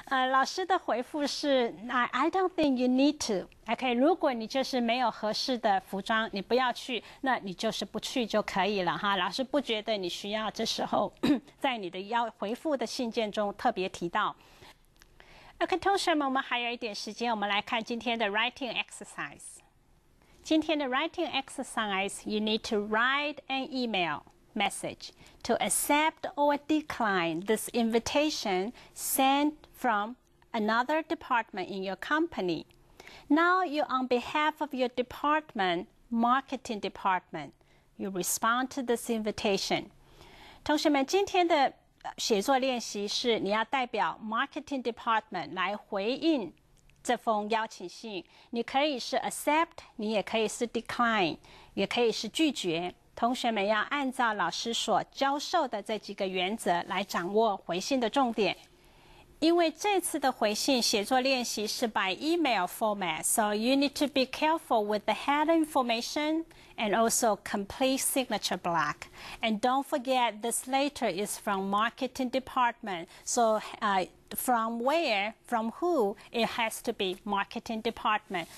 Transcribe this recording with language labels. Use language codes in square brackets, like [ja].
[zh] 老师的回复是 [en] I don't think you need to。 [zh] OK， 如果你就是没有合适的服装，你不要去，那你就是不去就可以了老师不觉得你需要这时候在你的回复的信件中特别提到。 OK， 同学们，我们还有一点时间，我们来看今天的 writing exercise。今天的 [en] writing exercise, you need to write an email message to accept or decline this invitation sent from another department in your company. Now you, on behalf of your department, marketing department, you respond to this invitation. [zh] 同学们，今天的写作练习是你要代表 marketing department 来回应这封邀请信。你可以是 accept， 你也可以是 decline， 也可以是拒绝。同学们要按照老师所教授的这几个原则来掌握回信的重点。 [en] 因为这次的回信写作练习是 by email format, so you need to be careful with the header information and also complete signature block. And don't forget this letter is from marketing department, so from who, it has to be marketing department.